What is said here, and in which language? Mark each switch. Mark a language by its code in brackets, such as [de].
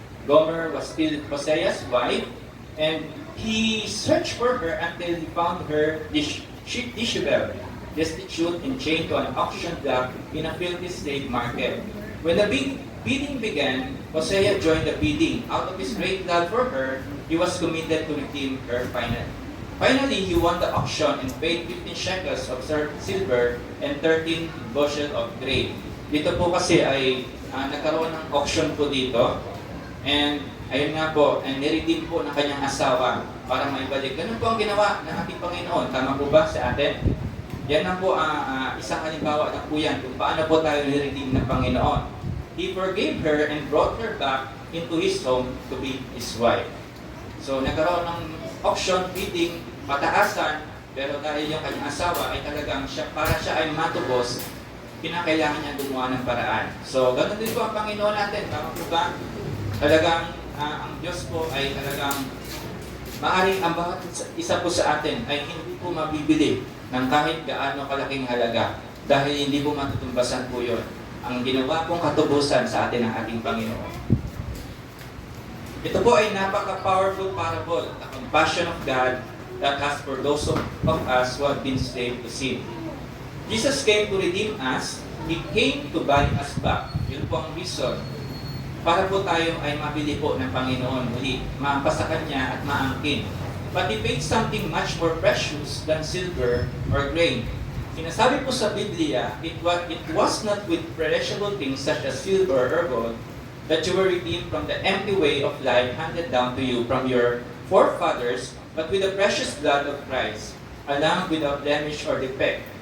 [en] Gomer was still Hosea's wife, and he searched for her until he found her disheveled, destitute and chained to an auction block in a filthy slave market. When the bidding began, Hosea joined the bidding. Out of his great love for her, he was committed to redeem her finally. Finally, he won the auction and paid 15 shekels of silver and 13 bushel of grain. [tl] Dito po kasi ay nagkaroon ng auction po dito. And ayun nga po, and niredeem po ng kanyang asawa para maibalik. Ganun po ang ginawa ng ating Panginoon. Tama po ba sa atin? Yan na po isang halimbawa na po yan kung paano po tayo niredeem ng Panginoon. [en] He forgave her and brought her back into His home to be His wife. [tl] So nagkaroon ng auction, bidding, pataasan, pero dahil yung kanyang asawa ay talagang para siya ay matubos, kinakailangan niya gumawa ng paraan. So ganun din po ang Panginoon natin. Tama po ba? Talagang ang Diyos po ay talagang maaaring ang bawat isa po sa atin ay hindi po mabibili ng kahit gaano kalaking halaga dahil hindi po matutumbasan po yun ang ginawa pong katubusan sa atin ng ating Panginoon. Ito po ay napaka-powerful parable, [en] the compassion of God that has for those of us who have been slave to sin. Jesus came to redeem us. He came to buy us back. [tl] Yun po ang reason. Para po tayo ay mabili po ng Panginoon muli, mapasa Kanya at maangkin. [en] but he paid something much more precious than silver or grain. [tl] Sinasabi po sa Biblia, [en] it was not with perishable things such as silver or gold that you were redeemed from the empty way of life handed down to you from your forefathers, but with the precious blood of Christ, a lamb without blemish or defect.